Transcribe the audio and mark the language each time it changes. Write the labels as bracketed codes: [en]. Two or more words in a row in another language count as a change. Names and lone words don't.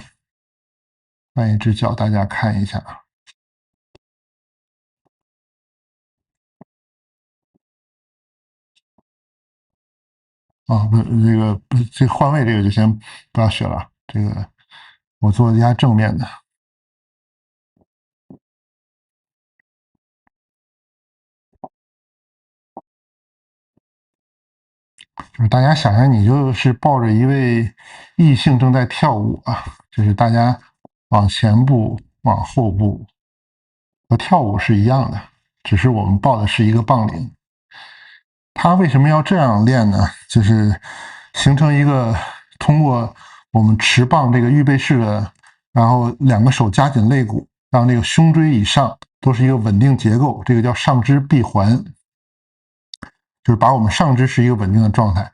[zh] 換一隻腳，大家看一下。不是這個換位，這個就先不要學了。這個我做一下正面的。就是大家想象你就是抱着一位異性正在跳舞啊，就是大家往前步、往後步，和跳舞是一樣的，只是我們抱的是一個梆鈴。它為什麼要這樣練呢？就是形成一個通過我們持棒這個預備式的，然後兩個手夾緊肋骨，讓這個胸椎以上都是一個穩定結構，這個叫上肢閉環，就是把我們上肢是一個穩定的狀態。